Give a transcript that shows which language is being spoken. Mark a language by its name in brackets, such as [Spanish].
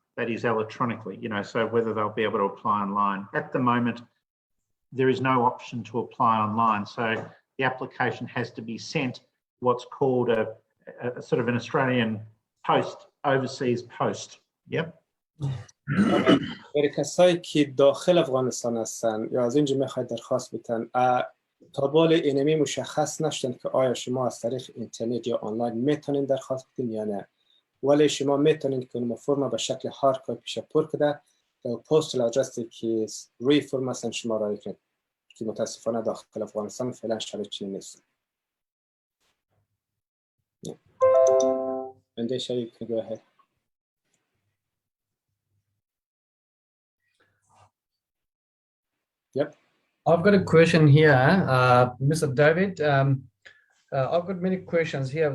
[English] that is electronically, you know, so whether they'll be able to apply online. At the moment, there is no option to apply online. So the application has to be sent what's called a sort of an Australian post, overseas post. Yep. [Persian] برای کسایی که داخل افغانستان هستن یا از اینجا میخواید درخواست بدن تا بال اینمی مشخص نشدن که آیا شما از طریق اینترنت یا آنلاین میتونین درخواست بدین یا نه، ولی شما میتونین که اون فرم به شکل هارد کپی پیش پر کرده در پستال ادرسی که روی فرم هستن شما رای کنید که متاسفانه داخل افغانستان فعلا شرایط چنین نیست. [English] Andesha, you can go ahead. Yep. I've got a question here, Mr. David. I've got many questions here.